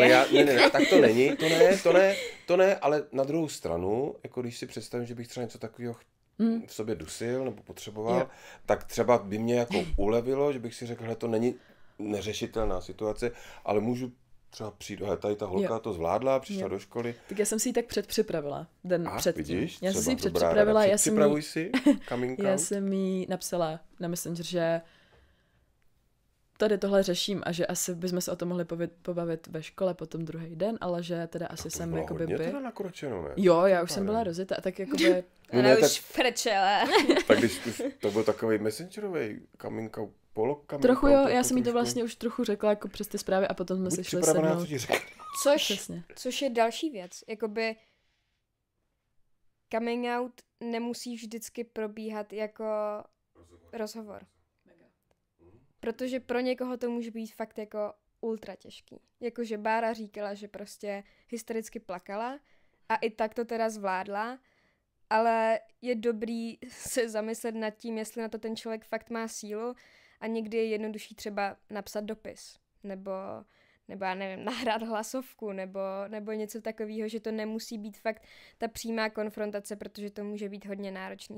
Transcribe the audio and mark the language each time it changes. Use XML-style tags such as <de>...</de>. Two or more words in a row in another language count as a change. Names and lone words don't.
<cs>Ale ne, tak to není, to ne, ale na druhou stranu, jako když si představím, že bych třeba něco takového v sobě dusil nebo potřeboval, tak třeba by mě jako ulevilo, že bych si řekl, že to není neřešitelná situace, ale můžu třeba přijít, tady ta holka to zvládla, přišla do školy. Tak já jsem si ji tak předpřipravila, den předtím. Vidíš, já jsem si ji předpřipravila, připravuj si</cs> <en>coming out.</en> <cs>Já jsem jí napsala na Messenger, že tady tohle řeším a že asi bychom se o tom mohli pobavit ve škole potom druhý den, ale že teda asi jsem jakoby by... Teda nakročeno, ne? Jo, já už jsem byla rozjeta a tak jakoby... Ona už frčela. Tak když už to byl takový messengerový</cs> <en>coming out,</en> <cs>trochu jo, já jsem jí to vlastně už trochu řekla jako přes ty zprávy a potom jsme se šli sednout. Což je další věc, jakoby</cs> <en>coming out</en> <cs>nemusí vždycky probíhat jako rozhovor. Protože pro někoho to může být fakt jako ultra těžký. Jakože Bára říkala, že prostě hystericky plakala a i tak to teda zvládla, ale je dobrý se zamyslet nad tím, jestli na to ten člověk fakt má sílu a někdy je jednodušší třeba napsat dopis, nebo já nevím, nahrát hlasovku, nebo něco takového, že to nemusí být fakt ta přímá konfrontace, protože to může být hodně náročný.</cs>